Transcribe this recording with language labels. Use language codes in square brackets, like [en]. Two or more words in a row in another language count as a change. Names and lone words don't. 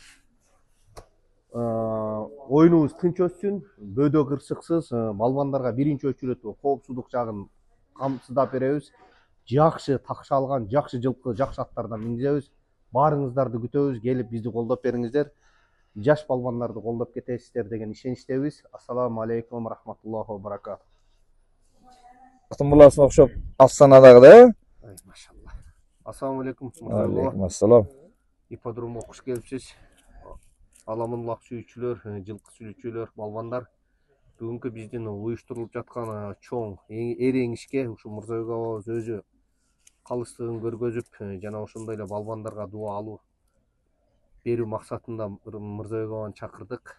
[ky] Оюнубуз тынч өтсүн, бөдө кырсыксыз. Балбандарга биринчи өчүрөтү коопсуздук жагын камсыздап беребиз. Жакшы такшалган, жакшы жылкы, жакшы аттардан мингизебиз. Баарыңыздарды күтөбүз, келип бизди колдоп бериңиздер. Жаш балбандарды колдоп кетесиздер деген ишеничтебиз. [ar] السلام عليكم رحمة الله وبركاته. [ky] Буласын окшоп Астанадагы, Машалла. [ar] السلام عليكم. عليكم السلام. [ky] Ипподрумга куш келипсиз. Аламанулах сүйүүчүлөр, жылкы сүйүүчүлөр, балбандар. Бүгүнкү биздин уюштурулуп жаткан чоң эреңишке ушу Мырзабек абабыз өзү калыстыгын көргөзүп, жана ошондой эле балбандарга дуа алуу берүү максатында Мырзабек абаны чакырдык.